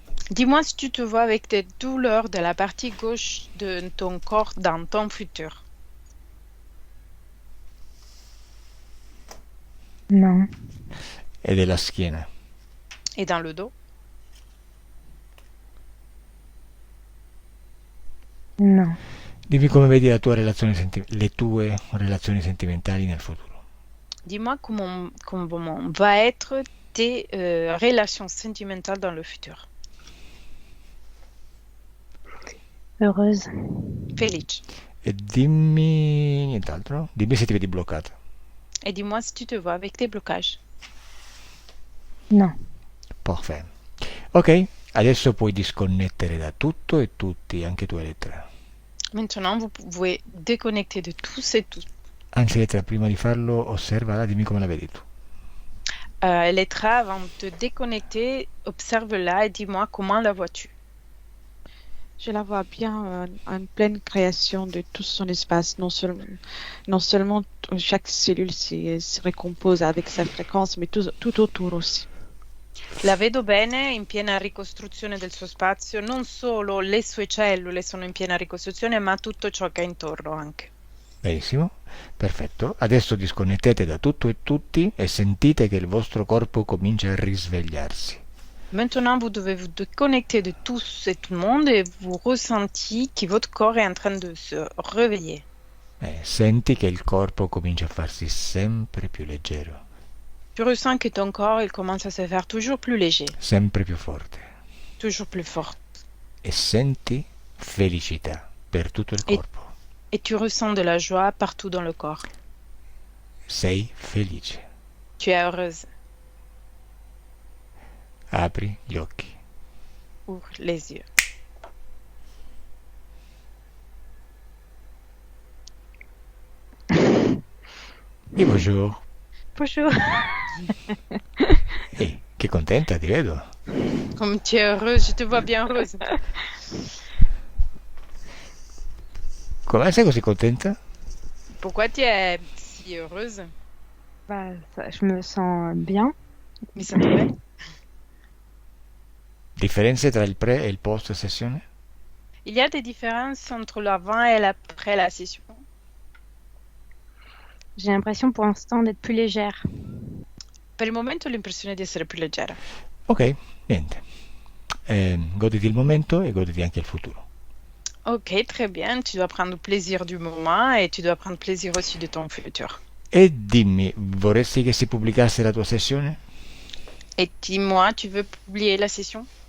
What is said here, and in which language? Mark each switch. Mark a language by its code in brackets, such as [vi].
[fr] Dis-moi si tu te vois avec des douleurs de la partie gauche de ton corps dans ton futur. Non. [it] E della schiena. [fr] Et dans le dos. Non. [it] Dimmi come vedi la tua le tue relazioni sentimentali nel futuro. [fr] Dis-moi comment va être tes relations sentimentales dans le futur. Heureuse. [it] Felice. E dimmi nient'altro. Dimmi se ti vedi bloccata. [fr] Et dis-moi si tu te vois avec des blocages. Non. [it] Perfetto. Ok, adesso puoi disconnettere da tutto e tutti, anche tu Elettra. [fr] Maintenant, vous pouvez déconnecter de tous et tout. [it] Anzi Elettra, prima di farlo, osservala, dimmi come la vedi tu. [fr] Elettra, avant de te déconnecter, observe-la et dis-moi comment la vois-tu. Je la vois bien en pleine création de tout son espace. Non seulement chaque cellule se recompose avec sa fréquence, mais tout autour aussi. [it] La vedo bene in piena ricostruzione del suo spazio, non solo le sue cellule sono in piena ricostruzione, ma tutto ciò che è intorno anche. Benissimo, perfetto. Adesso disconnettete da tutto e tutti e sentite che il vostro corpo comincia a risvegliarsi. [fr] Maintenant, vous devez vous déconnecter de tous et tout le monde et vous ressentez que votre corps est en train de se réveiller. [it] Senti che il corpo comincia a farsi sempre più leggero, [fr] Tu ressens que ton corps il commence à se faire toujours plus léger, [it] sempre più forte. [fr] toujours plus fort. [it] E senti felicità per tutto il corpo. [fr] Et tu ressens de la joie partout dans le corps. [it] Sei felice. [fr] Tu es heureuse. [it] Apri gli occhi. [fr] Ouvre les yeux. E bonjour. Bonjour. [it] Ehi, che contenta, ti vedo. [fr] Comme tu es heureuse, je te vois bien heureuse. [it] Come sei così contenta? [fr] Pourquoi tu es si heureuse? Je me sens bien. [it] Mi sento bene? Differenze tra il pre e il post sessione? [fr] Il y a des différences entre l'avant et l'après la session. J'ai l'impression pour l'instant d'être plus légère. [it] Per il momento ho l'impressione di essere più leggera. Ok, niente. Goditi il momento e goditi anche il futuro. [fr] Ok, très bien. Tu dois prendre plaisir du moment et tu dois prendre plaisir aussi de ton futur. [it] E dimmi, vorresti che si pubblicasse la tua sessione? [fr] Et dis-moi, tu veux publier la session?